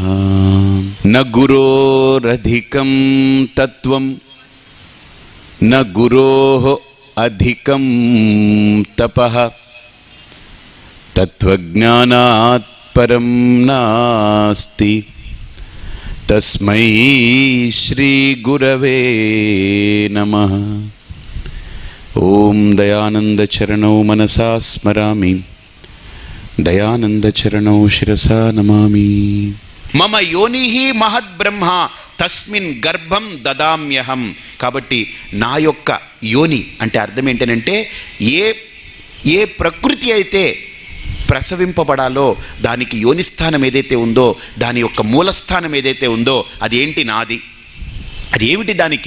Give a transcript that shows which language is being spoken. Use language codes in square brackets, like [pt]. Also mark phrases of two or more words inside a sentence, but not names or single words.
[sa] न गुरोरधिकं तत्त्वं न गुरोः अधिकं तपः तत्त्वज्ञानात् परं नास्ति तस्मै श्री गुरवे नमः। ओम दयानंद चरणौ मनसा स्मरामि दयानंद चरणौ शिरसा नमामि। मम योनिः महద్ బ్రహ్మ తస్మిన్ గర్భం దదామ్యహం. [te] కాబట్టి నా యొక్క యోని అంటే అర్థం ఏంటంటే ఏ ప్రకృతి అయితే ప్రసవింపబడాలో దానికి యోనిస్థానం ఏదైతే ఉందో, దాని యొక్క మూలస్థానం ఏదైతే ఉందో అది ఏంటి? నాది. అది ఏమిటి దానికి?